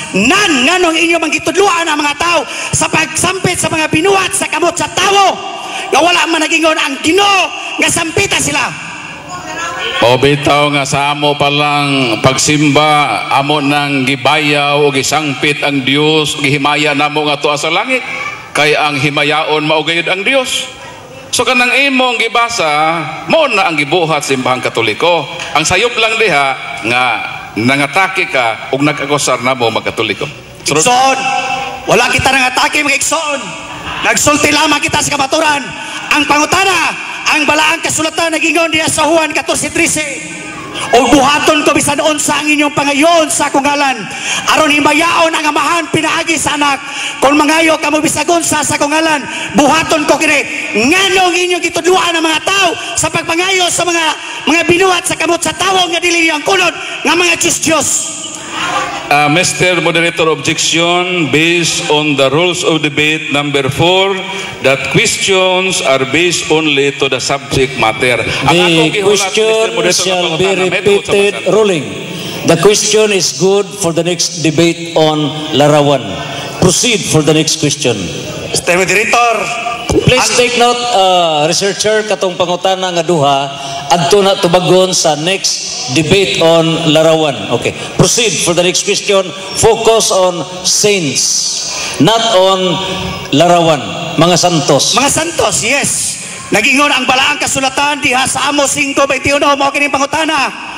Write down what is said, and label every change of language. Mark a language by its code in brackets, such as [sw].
[ceb] Nganong inyo manggitudluan ang mga tao sa pagsampit sa mga binuhat sa kamot sa tao. Nga wala man nagingon ang Ginoo nga sampita sila. O bitaw nga sa amo palang pagsimba, amo nang gibayaw o gisangpit ang Dios, gihimaya namo nga tuwa sa langit. Kay ang himayaon maugayod ang Dios. So kanang imong gibasa, mo na ang gibuhat sa simbahang Katoliko. Ang sayop lang diha nga nangatake ka ug nag-akusar na mo magkatoliko. Igsoon, wala kita nangatake mga igsoon. Nagsulti lamang kita sa kamaturan. Ang pangutana, ang balaang kasulatan nagingon diha sa Juan 14:13. O buhaton ko bisan unsa ang inyong pangayon sa akong ngalan, aron himayaon ang amahan pinaagi sa anak. Kung mangayo kamo bisan unsa sa akong ngalan, buhaton ko kini. Nganong inyong gitudluan ang mga tao sa pagpangayo sa mga binuhat sa kamot sa tawo nga dili ang kunod nga mga Diyos. [en] Mr. Moderator, objection based on the rules of debate number 4 that questions are based only to the subject matter. The question shall be repeated ruling. The question is good for the next debate on Larawan. Proceed for the next question. Mr. Moderator, please take note, researcher, [ceb] katong pangutana nga duha, adto na tubagon sa [en] next debate on Larawan. [ceb] Okay. [en] Proceed for the next question. Focus on saints, not on Larawan. [ceb] Mga santos. Mga santos, yes. Nagingon ang balaang kasulatan diha sa Amos 5:21 mao kining pangutana.